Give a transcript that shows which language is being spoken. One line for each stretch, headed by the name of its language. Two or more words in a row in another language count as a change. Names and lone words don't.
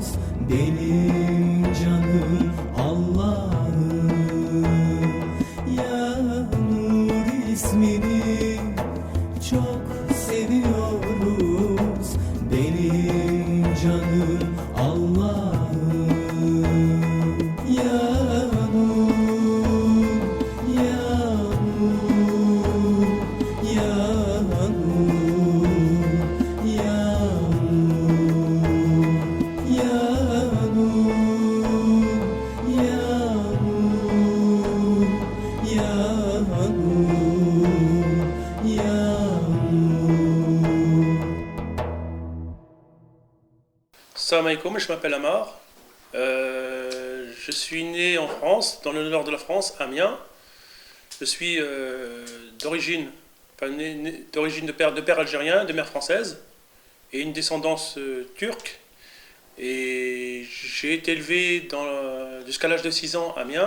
Turkish: Benim canım Allah'ım. Ya Nur ismini çok seviyoruz. Benim canım Allah'ım. Ya Nur, Ya Nur, Ya Nur, Ya Nur, Ya Nur, Ya Nur, Ya Nur, Ya Nur.
Arabic: سلام عليكم,
French: je m'appelle Amar. Je suis né en France, dans le nord de la France, à Amiens. Je suis d'origine de père algérien, de mère française, et une descendance turque. Et j'ai été élevé jusqu'à l'âge de 6 ans à Amiens.